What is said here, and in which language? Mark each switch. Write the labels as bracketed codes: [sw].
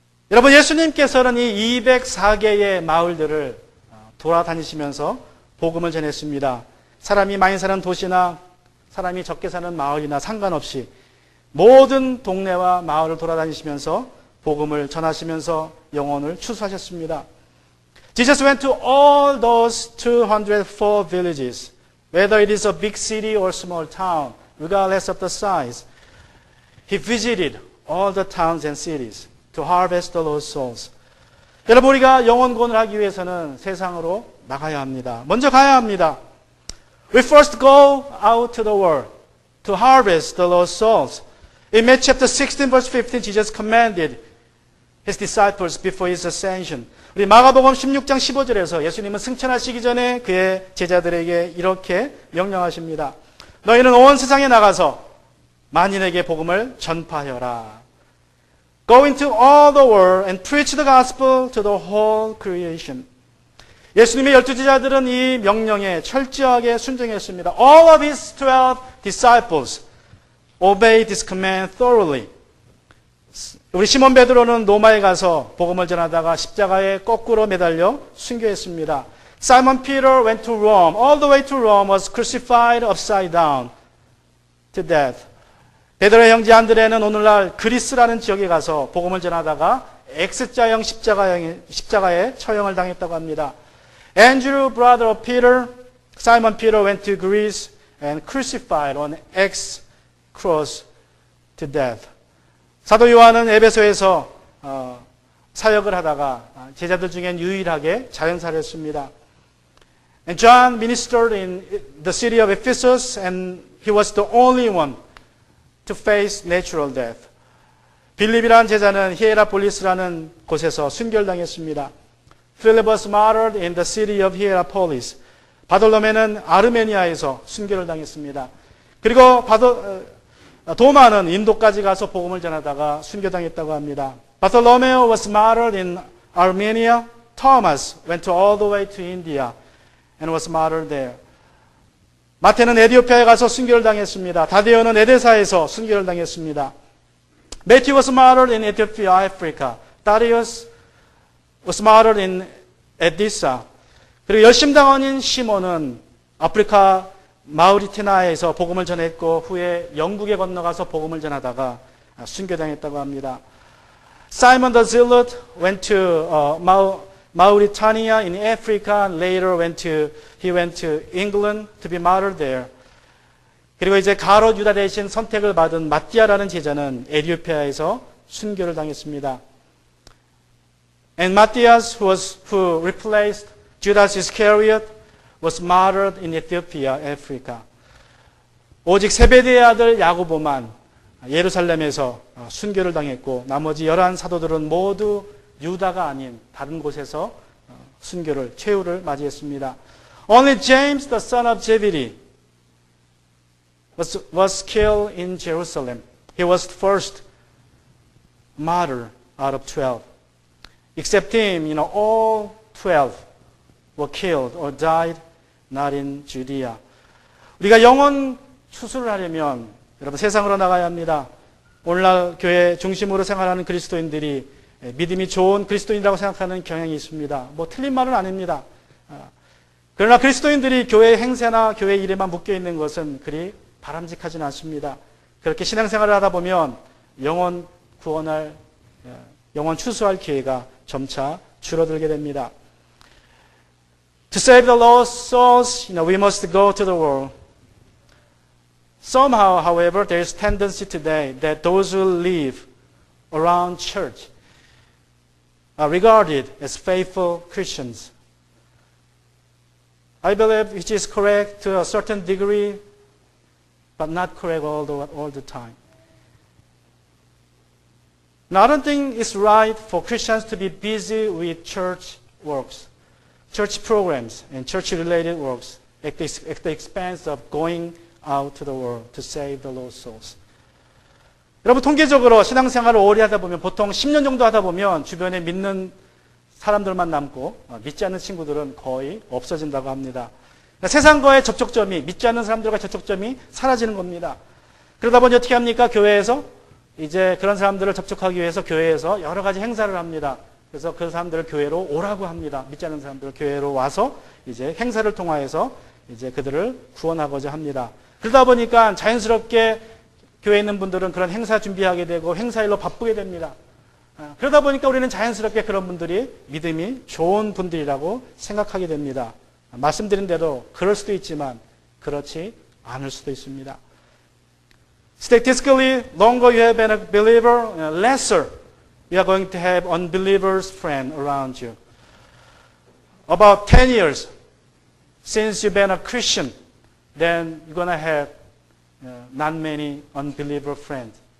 [ko] 여러분, 예수님께서는 이 204개의 마을들을 돌아다니시면서 복음을 전했습니다. 사람이 많이 사는 도시나 사람이 적게 사는 마을이나 상관없이 모든 동네와 마을을 돌아다니시면서 복음을 전하시면서 영혼을 추수하셨습니다. [en] Jesus went to all those 204 villages, whether it is a big city or small town, regardless of the size. He visited all the towns and cities to harvest the lost souls. [ko] 여러분, 우리가 영혼 구원을 하기 위해서는 세상으로 나가야 합니다. 먼저 가야 합니다. [en] We first go out to the world to harvest the lost souls. In Matthew chapter 16 verse 15, Jesus commanded His disciples before His ascension. [ko] 우리 마가복음 16장 15절에서 예수님은 승천하시기 전에 그의 제자들에게 이렇게 명령하십니다. 너희는 온 세상에 나가서 만인에게 복음을 전파하여라. [en] Go into all the world and preach the gospel to the whole creation. [ko] 예수님의 12제자들은 이 명령에 철저하게 순종했습니다. [en] All of His 12 disciples obeyed this command thoroughly. [ko] 우리 시몬 베드로는 로마에 가서 복음을 전하다가 십자가에 거꾸로 매달려 순교했습니다. [en] Simon Peter went to Rome. All the way to Rome was crucified upside down to death. [ko] 베드로의 형제 안드레는 오늘날 그리스라는 지역에 가서 복음을 전하다가 X자형 십자가에 처형을 당했다고 합니다. [en] Andrew, brother of Peter, Simon Peter went to Greece and crucified on X cross to death. [ko] 사도 요한은 에베소에서 사역을 하다가 제자들 중엔 유일하게 자연사를 했습니다. [en] And John ministered in the city of Ephesus and he was the only one to face natural death. [ko] 빌립이라는 제자는 히에라폴리스라는 곳에서 순결당했습니다. [en] Philip was martyred in the city of Hierapolis. [ko] 바돌로메는 아르메니아에서 순교를 당했습니다. 그리고 도마는 인도까지 가서 복음을 전하다가 순교당했다고 합니다. [en] Bartholomew was martyred in Armenia. Thomas went all the way to India and was martyred there. [ko] 마태는 에티오피아에 가서 순교를 당했습니다. 다데오는 에데사에서 순교를 당했습니다. [en] Matthew was martyred in Ethiopia, Africa. Darius was martyred in Edessa. [ko] 그리고 열심당원인 시몬은 아프리카 마우리타니아에서 복음을 전했고 후에 영국에 건너가서 복음을 전하다가 순교당했다고 합니다. [en] Simon the Zealot went to Mauritania in Africa and later he went to England to be martyred there. [ko] 그리고 이제 가롯 유다 대신 선택을 받은 마띠아라는 제자는 에티오피아에서 순교를 당했습니다. [en] And Matthias, who replaced Judas Iscariot, was martyred in Ethiopia, Africa. [ko] 오직 세베대의 아들 야고보만 예루살렘에서 순교를 당했고 나머지 11 사도들은 모두 유다가 아닌 다른 곳에서 순교를 최후를 맞이했습니다. [en] Only James, the son of Zebedee, was killed in Jerusalem. He was the first martyr out of 12. Except him, all 12 were killed or died not in Judea. [ko] 우리가 영혼 추수를 하려면 여러분 세상으로 나가야 합니다. 오늘날 교회 중심으로 생활하는 그리스도인들이 믿음이 좋은 그리스도인이라고 생각하는 경향이 있습니다. 틀린 말은 아닙니다. 그러나 그리스도인들이 교회 행세나 교회 일에만 묶여 있는 것은 그리 바람직하지는 않습니다. 그렇게 신앙생활을 하다 보면 영혼 구원할, 영혼 추수할 기회가 점차 줄어들게 됩니다. [en] To save the lost souls, we must go to the world. Somehow, however, there is tendency today that those who live around church regarded as faithful Christians. I believe it is correct to a certain degree, but not correct all the time. Now, I don't think it's right for Christians to be busy with church works, church programs, and church-related works at the expense of going out to the world to save the lost souls. [ko] 여러분, 통계적으로 신앙생활을 오래 하다 보면 보통 10년 정도 하다 보면 주변에 믿는 사람들만 남고 믿지 않는 친구들은 거의 없어진다고 합니다. 그러니까 세상과의 접촉점이, 믿지 않는 사람들과의 접촉점이 사라지는 겁니다. 그러다 보니 어떻게 합니까? 교회에서 이제 그런 사람들을 접촉하기 위해서 교회에서 여러 가지 행사를 합니다. 그래서 그 사람들을 교회로 오라고 합니다. 믿지 않는 사람들을 교회로 와서 이제 행사를 통하여서 이제 그들을 구원하고자 합니다. 그러다 보니까 자연스럽게 교회에 있는 분들은 그런 행사 준비하게 되고 행사일로 바쁘게 됩니다. 그러다 보니까 우리는 자연스럽게 그런 분들이 믿음이 좋은 분들이라고 생각하게 됩니다. 말씀드린 대로 그럴 수도 있지만 그렇지 않을 수도 있습니다. [en] Statistically, longer you have been a believer, lesser you are going to have unbelievers friend around you. About 10 years since you've been a Christian, then you're going to have not many unbeliever friends.